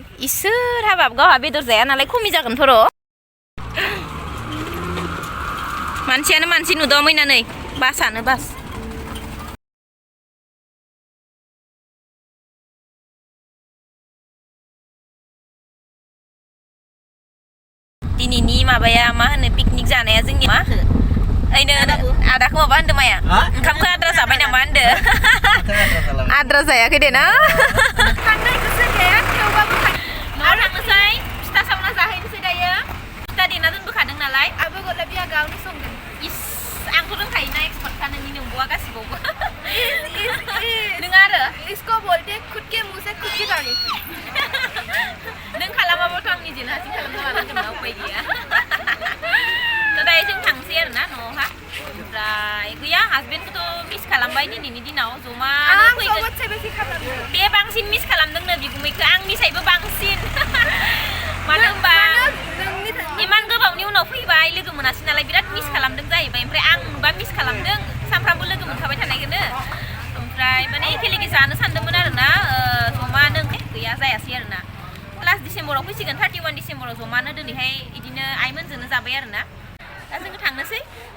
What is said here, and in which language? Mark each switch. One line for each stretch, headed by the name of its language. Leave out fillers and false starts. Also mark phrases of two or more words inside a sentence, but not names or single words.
Bodo: इसोर हाबाब गावहा बेदर जाया नालाय खमि जागोनथ' र' मानसियानो मानसि नुदों मैनानै बासानो बास दिनैनि माबाया मा होनो पिकनिक जानाया जोंनि मा ओइनो आदाखौ माबा होनदो माया ओंखामखौ आद्रा जाबाय नामा होनदो आद्रा जायाखै दे ना थांनाय गोसो गैया थेवबाबो न'आव थांनोसै फिथा सावना जाहैनोसै दायो फिथा देना दोनबोखादों नालाय आबो गलापिया गावनो संदों इस आंथ' रोंखायोना एक्सपार्टखा नोंनि नंगौआ गासिबावबो नों आरो
Hindi: इसको बोलते खुद के मुंह से खुद की तारीफ
Bodo: नों खालामाबाथ' आं निजेनो हारसिं खालामना लानांगोन ना उपाय गैया थ' दायो जों थांसै आरो ना न'आवहा ओमफ्राय गैया हासबेन्डखौथ' मिस खालामबाय दिनैनि दिनाव जमा सबसे बेसि खालामदों बे बांसिन मिस खालामदोंनो बिगुमैखौ आंनिसायबो बांसिन मानो होनबा इमान गोबावनि उनाव फैबाय लोगो मोनासै नालाय बिराद मिस खालामदों जाहैबाय ओमफ्राय आं नुबा मिस खालामदों सानफ्रामबो लोगो मोनखाबाय थानायखौनो ओमफ्राय माने एखेलेगे जानो सानदोंमोन आरो ना जमानो गैया जायासै आरो ना लास्ट डिसेम्बराव फैसिगोन 31 डिसेम्बराव जमानो दिनैहाय बिदिनो आइमोनजोंनो जाबाय आरो ना दा जोङो थांनोसै